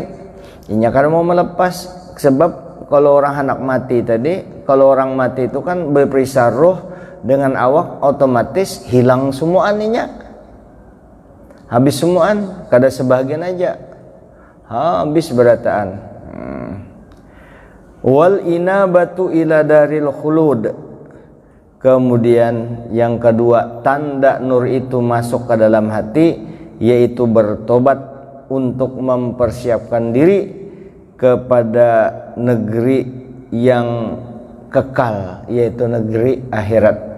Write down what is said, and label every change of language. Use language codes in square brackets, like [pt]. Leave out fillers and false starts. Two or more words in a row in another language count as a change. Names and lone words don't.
[bjn] Inya kada mau melepas, sebab kalau orang hendak mati tadi, kalau orang mati itu kan berpisah roh dengan awak, otomatis hilang semua aninya. Habis semuaan, kada sebagian aja. Habis berataan. [ar] والإنابة إلى دار الخلود. [id] Kemudian yang kedua, tanda nur itu masuk ke dalam hati, yaitu bertobat untuk mempersiapkan diri kepada negeri yang kekal, yaitu negeri akhirat.